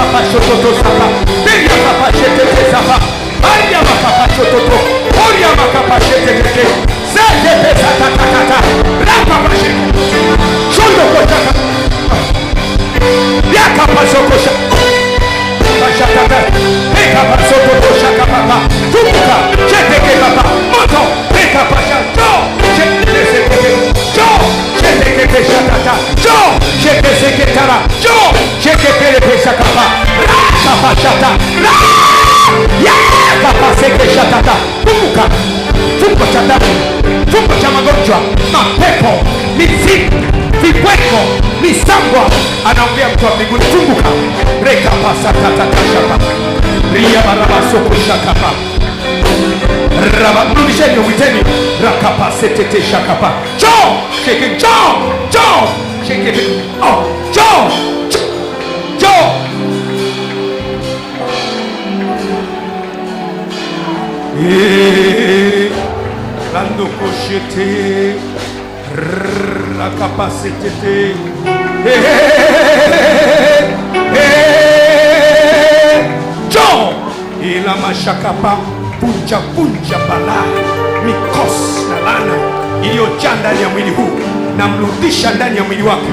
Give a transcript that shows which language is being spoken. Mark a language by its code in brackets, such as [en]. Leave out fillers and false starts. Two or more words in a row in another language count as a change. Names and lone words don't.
[sw] chototo sapa. Biria papa chetete sapa. Aya makapa chototo. Oria makapa chetete. Zete pesa tatakata. Rapa pasheke. Shondo kotaka. Yaka pasokosha. Pashakata. Peka pasototo shaka papa. Tumuka. Cheteke papa. Moto. Peka pasha. Jo. Cheteke sekeke. Jo. Cheteke pesha tata. Jo. Cheteke seketara. Jo. Cheteke pesha kapa. Kapa shata. Kapa sekesha tata. Tumuka. Fungo cha damu, fungo cha magonjwa, mapepo, mizimu, vipweko, misangwa. Anaongea mtu wa mbinguni, funguka. Reka pasa tata kashapa. Ria baraba soko shakapa. Raba mrudisheni mwiteni. Rakapa setete shakapa. Jo! [en] Shake it, jo! Jo! Shake it. Oh, jo! Jo! [sw] Rando koshete [fr] la capacité [sw] John ila mashakapa punja punja bala mikos na lana iliyojaa ndani ya mwili huu na mrudisha ndani ya mwili wako.